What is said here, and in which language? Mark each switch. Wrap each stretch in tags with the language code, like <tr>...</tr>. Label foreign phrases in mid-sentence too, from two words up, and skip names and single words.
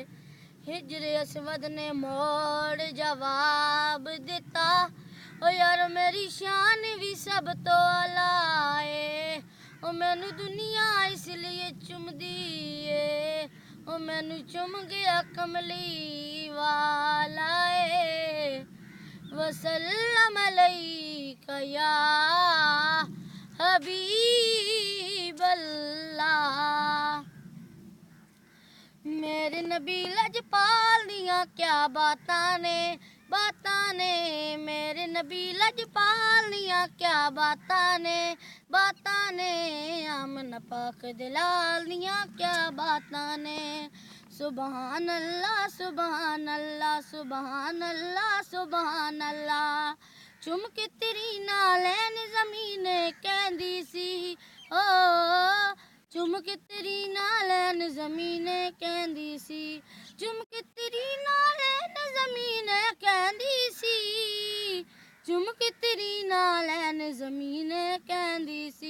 <pa>حجر اسود نے موڑ جواب دتا، او یار میری شان بھی سب توں اعلیٰ ہے، او مینوں دنیا اسلئے چمدی ہے، او مینوں چم گیا کملی والا ہے.</pa> <ar>وسلم عليك يا حبيب الله.</ar> <pa>میرے نبی لجپال دیاں کیا باتاں نے، باتاں نے، میرے نبی لجپال دیاں کیا باتاں نے، باتاں نے، آمنہ پاک دلال دیاں کیا باتاں نے.</pa> <ar>سبحان الله سبحان الله سبحان الله سبحان الله.</ar> <pa>چم کے تیری نعلین زمین کہندی سی، او چم کے تیری نعلین زمین کہندی سی، چم کے تیری نعلین زمین کہندی سی، چم کے تیری نعلین زمین کہندی سی.</pa>